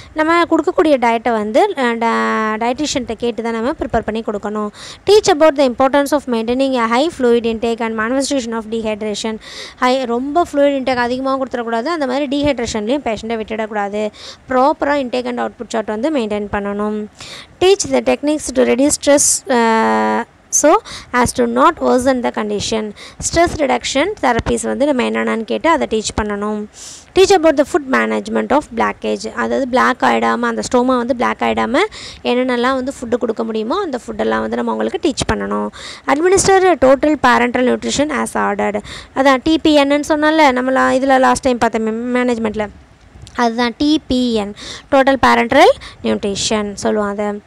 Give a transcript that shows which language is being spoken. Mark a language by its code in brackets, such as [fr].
[ta] நம்ம கொடுக்கக்கூடிய டயட்டை வந்து டயட்டிஷியன்கிட்ட கேட்டு தான் நம்ம ப்ரிப்பேர் பண்ணி கொடுக்கணும். [en] Teach about the importance of maintaining a high fluid intake and manifestation of dehydration. [ta] ரொம்ப ஃப்ளூயிட் இன்டேக் அதிகமாக கொடுத்துடக்கூடாது, அந்த மாதிரி டீஹைட்ரேஷன்லையும் பேஷண்ட்டை விட்டுடக்கூடாது. ப்ராப்பராக இன்டேக் அண்ட் அவுட்புட் சார்ட் வந்து மெயின்டைன் பண்ணணும். [en] Teach the techniques to reduce stress so as to not worsen the condition. Stress reduction therapies [ta] வந்து நம்ம என்னென்னு கேட்டு அதை டீச் பண்ணணும். [en] teach about the food management of blockage, [ta] அதாவது பிளாக் ஆகிடாமல், அந்த ஸ்டோமா வந்து பிளாக் ஆகிடாமல் என்னென்னலாம் வந்து ஃபுட்டு கொடுக்க முடியுமோ அந்த ஃபுட்டெல்லாம் வந்து நம்ம அவங்களுக்கு டீச் பண்ணணும். [en] administer total parenteral nutrition as ordered, [ta] அதான் டிபிஎன்னு சொன்னால நம்ம இதில் லாஸ்ட் டைம் பார்த்தோம் மேனேஜ்மெண்ட்டில், அதுதான் டிபிஎன், டோட்டல் பேரண்டல் நியூட்ரிஷன் சொல்லுவாங்க.